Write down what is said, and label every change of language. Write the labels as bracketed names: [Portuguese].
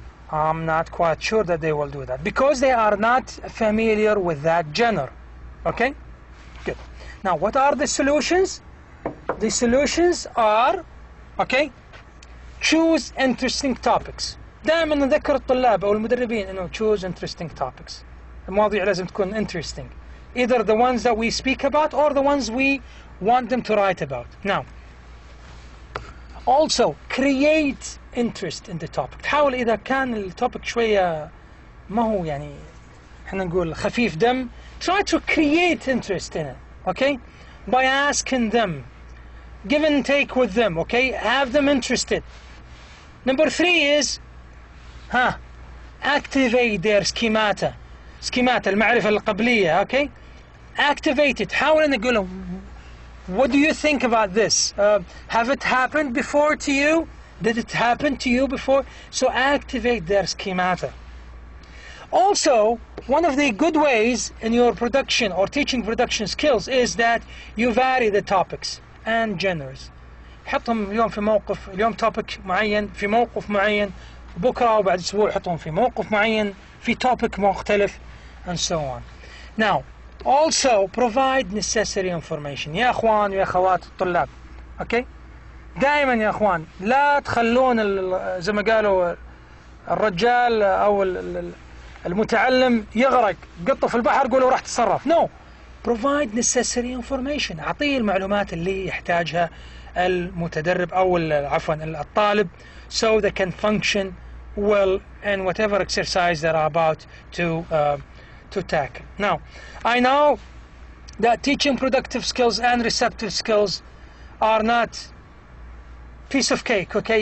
[English] I'm not quite sure that they will do that because they are not familiar with that genre. Okay? Good. Now, what are the solutions? The solutions are, okay, choose interesting topics. [Arabic] دائما نذكر الطلاب أو المدربين إنه [English] choose interesting topics. [Arabic] المواضيع لازم تكون interesting. [English] Either the ones that we speak about or the ones we want them to write about. Now, also create interest in the topic. [Arabic] تحاول إذا كان التوبيك شوية ما هو يعني احنا نقول خفيف دم, [English] try to create interest in it, okay? By asking them, give and take with them, okay? Have them interested. Number 3 is activate their schemata [Arabic] المعرفة القبلية, [English] okay? Activate it. [Arabic] حاول أن نقول [English] what do you think about this? Have it happened before to you? Did it happen to you before? So activate their schemata. Also, one of the good ways in your production or teaching production skills is that you vary the topics and genres. [Arabic] حطهم اليوم في موقف, اليوم topic معين في موقف معين, بكرة وبعد أسبوع حطهم في موقف معين في topic مختلف, [English] and so on. Now, also provide necessary information. [Arabic] يا أخوان ويا أخوات الطلاب, okay? دائما يا أخوان لا تخلون زي ما قالوا الرجال أو المتعلم يغرق قطه في البحر قولوا راح تتصرف. [English] No, provide necessary information. [Arabic] أعطيه المعلومات اللي يحتاجها المتدرب أو عفوا الطالب, [English] so they can function well in whatever exercise they're about to tackle. Now, I know that teaching productive skills and receptive skills are not piece of cake, okay?